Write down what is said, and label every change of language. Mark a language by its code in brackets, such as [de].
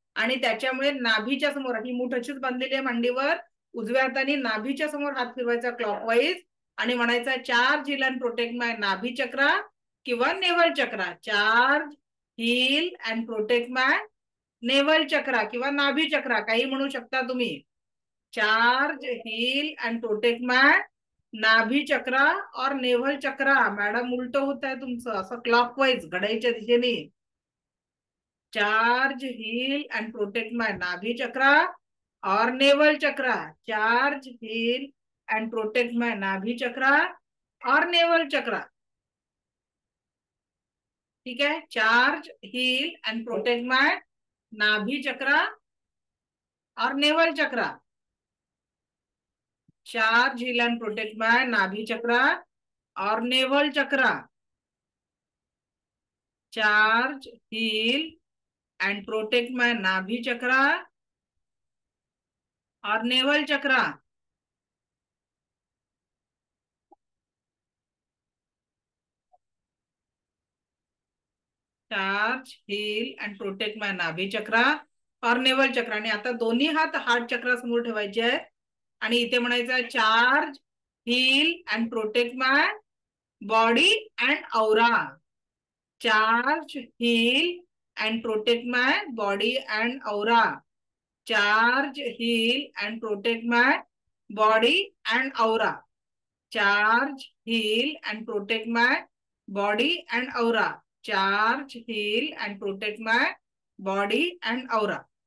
[mr] आणि त्याच्यामुळे नाभीच्या समोर ही मूठ अशीच बांधलेली आहे मांडीवर. उजव्या हाताने नाभीच्या समोर हात फिरवायचा क्लॉकवाईज आणि म्हणायचा [en] charge, heal and protect my nabhi chakra [mr] किंवा naval chakra. [en] charge, heal and protect my navel chakra [mr] किंवा नाभी चक्रा, काही म्हणू शकता तुम्ही. [en] Charge, heal and protect my nabhi chakra or navel chakra. [mr] मॅडम उलट होत आहे तुमचं, असं क्लॉकवाईज घड्याळीच्या दिशेने. [en] Charge, heal and protect my nabhi chakra or navel chakra. Charge, heal and protect my nabhi chakra or navel chakra. [hi] ठीक है. [en] Charge, heal and protect my nabhi chakra और navel chakra, charge heal and protect by nabhi chakra और navel chakra, charge heal and protect my nabhi chakra और navel chakra. Charge heal and protect my nabhi chakra और navel chakra. [mr] आणि आता दोन्ही हात हार्ट चक्रासमोर ठेवायचे आहेत आणि इथे म्हणायचं [en] Charge heal and protect my body and aura, charge heal and protect my body and aura, charge heal and protect my body and aura, charge heal and protect my body and aura, charge heal and protect my body and aura.